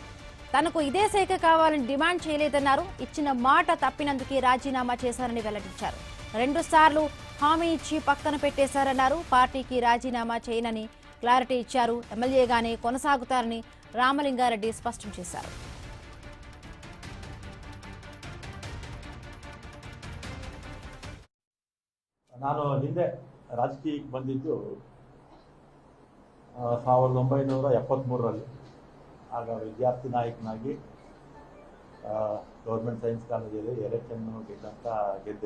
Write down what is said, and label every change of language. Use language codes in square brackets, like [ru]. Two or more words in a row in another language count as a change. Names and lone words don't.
[te] తనకు ఇదే శాఖ కావాలని డిమాండ్ చేయలేదన్నారు. ఇచ్చిన మాట తప్పినందుకే రాజీనామా చేశారని వెల్లడించారు. 2 సార్లు హామీ ఇచ్చి పక్కన పెట్టేశారన్నారు. పార్టీకి రాజీనామా చేయనని క్లారిటీ ఇచ్చారు. ఎమ్మెల్యేగానే కొనసాగుతారని రామలింగారెడ్డి స్పష్టం చేశారు. [kn] ನಾನು ಹಿಂದೆ ರಾಜಕೀಯಕ್ಕೆ ಬಂದಿದ್ದು 1973ರಲ್ಲಿ. ಆಗ ವಿದ್ಯಾರ್ಥಿ ನಾಯಕನಾಗಿ ಗೌರ್ಮೆಂಟ್ ಸೈನ್ಸ್ ಕಾಲೇಜಲ್ಲಿ ಎಲೆಕ್ಷನ್ ಅಂತ ಗೆದ್ದೆ.